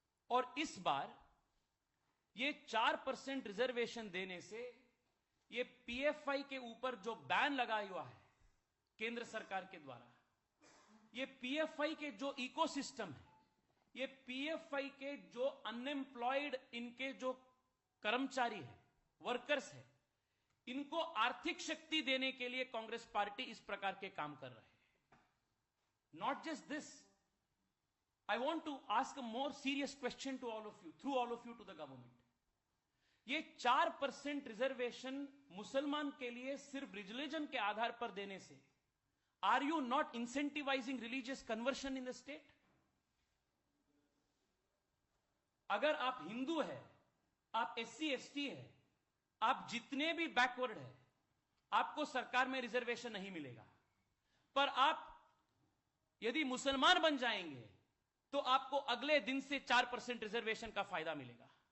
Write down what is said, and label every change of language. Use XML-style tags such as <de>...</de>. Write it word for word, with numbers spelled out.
<hi>और इस बार ये चार परसेंट रिजर्वेशन देने से ये पीएफआई के ऊपर जो बैन लगा हुआ है केंद्र सरकार के द्वारा, ये पीएफआई के जो इकोसिस्टम है, ये पीएफआई के जो अनएम्प्लॉयड इनके जो कर्मचारी है, वर्कर्स है, इनको आर्थिक शक्ति देने के लिए कांग्रेस पार्टी इस प्रकार के काम कर रहे हैं।</hi> <en>Not just this, I want to ask a more serious question to all of you, through all of you to the government.</en> <hi>ये चार परसेंट रिजर्वेशन मुसलमान के लिए सिर्फ रिलीजन के आधार पर देने से,</hi> <en>Are you not incentivising religious conversion in the state?</en> <hi>अगर आप हिंदू है, आप एस सी एस टी है, आप जितने भी बैकवर्ड है, आपको सरकार में रिजर्वेशन नहीं मिलेगा, पर आप यदि मुसलमान बन जाएंगे तो आपको अगले दिन से चार परसेंट रिजर्वेशन का फायदा मिलेगा।</hi>